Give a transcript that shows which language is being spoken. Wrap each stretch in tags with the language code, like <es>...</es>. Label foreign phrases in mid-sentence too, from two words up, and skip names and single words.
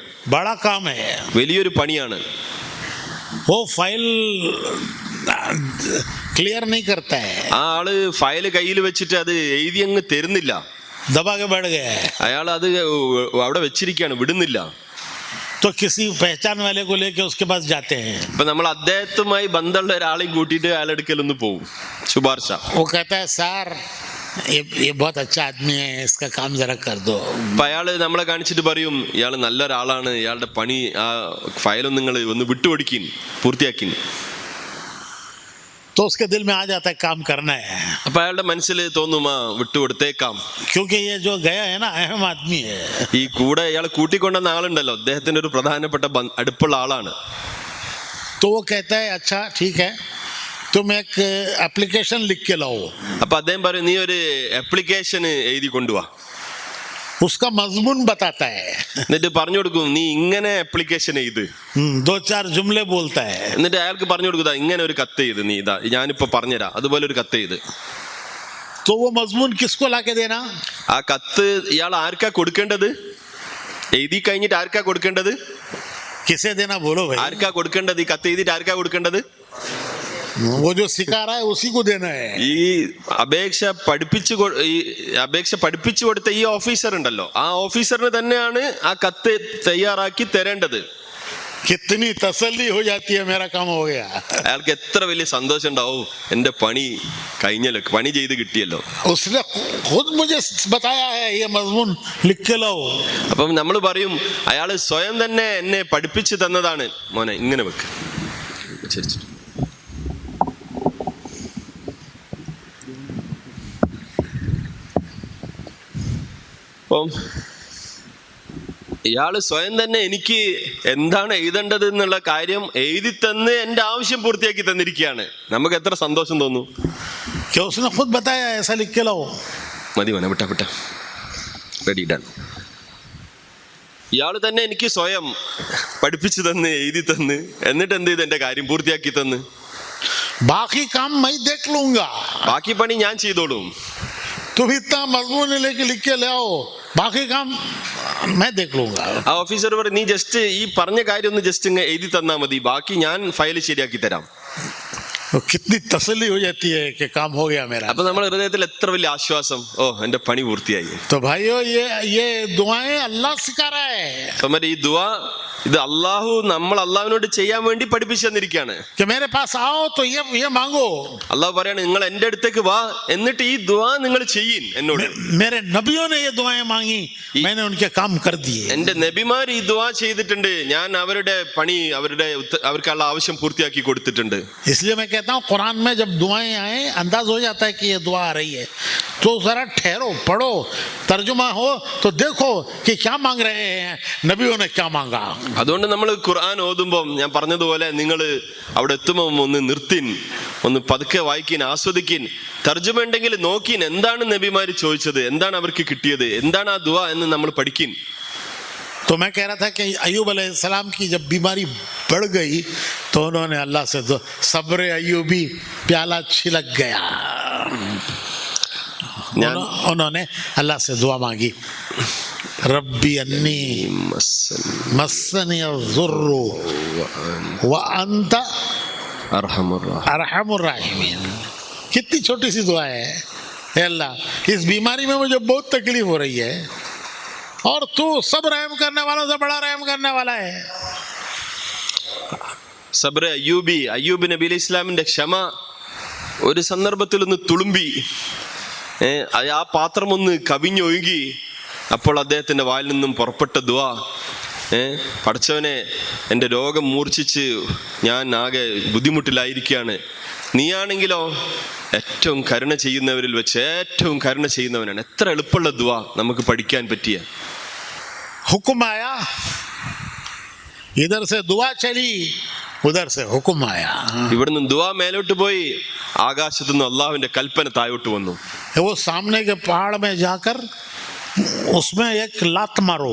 <hi>बड़ा काम है,</hi> <ml>വലിയൊരു പണിയാണ്.</ml> <hi>वो फाइल क्लियर नहीं करता है,</hi> <ml>ആ ആള് ഫയല് കയ്യിൽ വെച്ചിട്ട് അത് എഴുതി അങ്ങ് തരുന്നില്ല.</ml> <hi>दबा के बैठ गया है.</hi> <ml>അയാൾ അത് അവിടെ വെച്ചിരിക്കുകയാണ്, വിടുന്നില്ല.</ml> <hi>तो किसी पहचान वाले को लेके उसके पास जाते हैं.</hi> <ml>അപ്പൊ നമ്മൾ അദ്ദേഹത്തുമായി ബന്ധമുള്ള ഒരാളെയും കൂട്ടിയിട്ട് അയാളെടുക്കലൊന്ന് പോവും, ശുപാർശ.</ml> <hi>वो कहता है सर ये बहुत अच्छा आदमी है, इसका काम जरा कर दो.</hi> <ml>അപ്പൊ അയാള് നമ്മളെ കാണിച്ചിട്ട് പറയും, ഇയാൾ നല്ലൊരാളാണ്, ഇയാളുടെ പണി, ആ ഫയലൊന്നും നിങ്ങൾ ഒന്ന് വിട്ടുകൊടുക്കിൻ, പൂർത്തിയാക്കിൻ.</ml> <hi>तो उसके दिल में आ जाता है काम करना है,</hi> <ml>അപ്പൊ അയാളുടെ മനസ്സിൽ തോന്നും, ആ വിട്ടുകൊടുത്തേക്കാം.</ml> <hi>क्योंकि ये जो गया है ना अहम आदमी है.</hi> <ml>ഈ കൂടെ ഇയാളെ കൂട്ടിക്കൊണ്ടുവന്ന ആളുണ്ടല്ലോ, അദ്ദേഹത്തിന്റെ ഒരു പ്രധാനപ്പെട്ട അടുപ്പുള്ള ആളാണ്.</ml> <hi>तो वो कहता है अच्छा ठीक है, तुम एक एप्लीकेशन लिख के लाओ.</hi> <ml>അപ്പൊ അദ്ദേഹം പറയും, നീ ഒരു ആപ്ലിക്കേഷൻ എഴുതി കൊണ്ടുവാ.</ml> <hi>उसका मजमून बताता है,</hi> <ml>എന്നിട്ട് പറഞ്ഞു കൊടുക്കും, നീ ഇങ്ങനെ ആപ്ലിക്കേഷൻ എഴുത്.</ml> <hi>2-4 जुमले बोलता है.</hi> <ml>എന്നിട്ട് അയാൾക്ക് പറഞ്ഞു കൊടുക്കുക, ഇങ്ങനെ ഒരു കത്ത് ചെയ്ത്, നീ ഇതാ ഞാനിപ്പോ പറഞ്ഞുതരാം, അതുപോലെ ഒരു കത്ത് ചെയ്ത്.</ml> <hi>तो वो मजमून किसको लाके देना?</hi> <ml>ആ കത്ത് ഇയാൾ ആർക്കാ കൊടുക്കേണ്ടത്? എഴുതി കഴിഞ്ഞിട്ട് ആർക്കാ കൊടുക്കേണ്ടത്?</ml> <hi>किसे देना बोलो भाई.</hi> <ml>ആർക്കാ കൊടുക്കേണ്ടത്? ഈ കത്ത് എഴുതിയിട്ട് ആർക്കാ കൊടുക്കേണ്ടത്?</ml> <hi>वो जो सिखा रहा है उसी को देना है.</hi> <ml>ഈ അപേക്ഷ പഠിപ്പിച്ചു കൊടുത്ത ഈ ഓഫീസർ ഉണ്ടല്ലോ, ആ ഓഫീസറിന് തന്നെയാണ് ആ കത്ത് തയ്യാറാക്കി തരേണ്ടത്.</ml> <hi>कितनी तसल्ली हो जाती है, मेरा काम हो गया.</hi> <ml>അയാൾക്ക് എത്ര വലിയ സന്തോഷം ഉണ്ടാവും, എന്റെ പണി കഴിഞ്ഞല്ലോ, പണി ചെയ്ത് കിട്ടിയല്ലോ.</ml> <hi>उसने खुद मुझे बताया है ये मजमून लिख के लाओ.</hi> <ml>അപ്പം നമ്മൾ പറയും, അയാൾ സ്വയം തന്നെ എന്നെ പഠിപ്പിച്ചു തന്നതാണ്, മോനെ ഇങ്ങനെ വെക്ക്. ശരി. അപ്പം ഇയാള് സ്വയം തന്നെ എനിക്ക് എന്താണ് എഴുതേണ്ടത് എന്നുള്ള കാര്യം എഴുതി തന്ന് എന്റെ ആവശ്യം പൂർത്തിയാക്കി തന്നിരിക്കുകയാണ്. നമുക്ക് എത്ര സന്തോഷം തോന്നും.</ml> <hi>कि उसने खुद बताया ऐसा लिख के लाओ.</hi> <ml>മതി മോനെ, വിട്ട</ml> <en>ready done.</en> <ml>ഇയാള് തന്നെ എനിക്ക് സ്വയം പഠിപ്പിച്ചു തന്ന് എഴുതി തന്ന് എന്നിട്ട് എന്ത് ചെയ്ത് എന്റെ കാര്യം പൂർത്തിയാക്കി തന്ന്.</ml> <hi>बाकी काम मैं देख लूंगा,</hi> <ml>ബാക്കി പണി ഞാൻ ചെയ്തോളും.</ml> <hi>तुम इतना मजमून लेके लिख के ले आओ, बाकी काम मैं देख लूंगा.</hi> <ml>ആ ഓഫീസർ പറയും, നീ ജസ്റ്റ് ഈ പറഞ്ഞ കാര്യം ഒന്ന് ജസ്റ്റ് ഇങ്ങ് എഴുതി തന്നാ മതി, ബാക്കി ഞാൻ ഫയൽ ശരിയാക്കി തരാം.</ml> <hi>तो कितनी तसल्ली हो जाती है कि काम हो गया मेरा.</hi> <ml>അപ്പൊ നമ്മുടെ ഹൃദയത്തിൽ എത്ര വലിയ ആശ്വാസം, ഓ എന്റെ പണി പൂർത്തിയായി.</ml> <hi>तो भाइयों ये दुआएं अल्लाह सिखा रहा है.</hi> <ml>ഈ ദുആ ഇത് അള്ളാഹു നമ്മൾ അള്ളാഹുവിനോട് ചെയ്യാൻ വേണ്ടി പഠിപ്പിച്ചു തന്നിരിക്കുകയാണ്.</ml> <hi>कि मेरे पास आओ तो ये मांगो.</hi> <ml>അള്ളാഹു പറയാണ് നിങ്ങൾ എൻ്റെ അടുത്തേക്ക് വാ, എന്നിട്ട് ഈ ദുആ നിങ്ങൾ ചെയ്യിൻ എന്നോട്.</ml> <hi>मेरे नबियों ने ये दुआएं मांगी, मैंने उनके काम कर दिए.</hi> <ml>എൻ്റെ നബിമാർ ഈ ദുആ ചെയ്തിട്ടുണ്ട്, ഞാൻ അവരുടെ പണി അവർക്കുള്ള ആവശ്യം പൂർത്തിയാക്കി കൊടുത്തിട്ടുണ്ട്.</ml> <hi>इसलिए मैं कहता हूँ कुरान में जब दुआएं आए अंदाज हो जाता है कि ये दुआ आ रही है, तो जरा ठहरो, पढ़ो, तर्जुमा हो तो देखो कि क्या मांग रहे हैं, नबियों ने क्या मांगा.</hi> <ml>അതുകൊണ്ട് നമ്മൾ ഖുർആൻ ഓതുമ്പോൾ ഞാൻ പറഞ്ഞതുപോലെ നിങ്ങൾ അവിടെ എത്തുമ്പോൾ ഒന്ന് നിർത്തിൻ, ഒന്ന് പതുക്കെ വായിക്കിൻ, ആസ്വദിക്കിൻ, തർജ്ജമ ഉണ്ടെങ്കിൽ നോക്കിൻ, എന്താണ് നബിമാര് ചോദിച്ചത്, എന്താണ് അവർക്ക് കിട്ടിയത്, എന്താണ് ആ ദുആ എന്ന് നമ്മൾ പഠിക്കിൻ.</ml> <hi>तो मैं कह रहा था कि अय्यूब अलैहिस्सलाम की जब बीमारी बढ़ गई तो उन्होंने अल्लाह से सब्र अय्यूबी प्याला छिलक गया, उन्होंने अल्लाह से दुआ मांगी,</hi> <ar>ربي أني مسني الضر وأنت أرحم الراحمين.</ar> <hi>कितनी छोटी सी दुआ है. हे अल्लाह, इस बीमारी में मुझे बहुत तकलीफ हो रही है और तू सब रहम करने वालों से बड़ा रहम करने वाला है.</hi> <ml>സബ്ര അയ്യൂബ് നബി അലൈഹി ഇസ്ലാമിന്റെ ക്ഷമ ഒരു സന്ദർഭത്തിൽ ഒന്ന് തുളുമ്പി, ആ പാത്രം ഒന്ന് കവിഞ്ഞൊഴുകി. അപ്പോൾ അദ്ദേഹത്തിന്റെ വായിൽ നിന്നും പുറപ്പെട്ട ദുആ, പടച്ചവനെ, എൻ്റെ രോഗം മൂർച്ഛിച്ച് ഞാൻ ആകെ ബുദ്ധിമുട്ടിലായിരിക്കുകയാണ്, നീയാണെങ്കിലോ ഏറ്റവും കരുണ ചെയ്യുന്നവരിൽ വെച്ച് ഏറ്റവും കരുണ ചെയ്യുന്നവനാണ്. എത്ര എളുപ്പമുള്ള ദുആ നമുക്ക് പഠിക്കാൻ പറ്റിയ.</ml> <hi>हुक्म आया, इधर से दुआ चली, उधर से हुक्म आया.</hi> <ml>ഇവിടുന്ന് ദുആ മേലോട്ട് പോയി, ആകാശത്തു നിന്ന് അള്ളാഹുവിന്റെ കൽപ്പന താഴോട്ട് വന്നു.</ml> <hi>वो सामने के पहाड़ में जाकर उसमें एक लात मारो.</hi>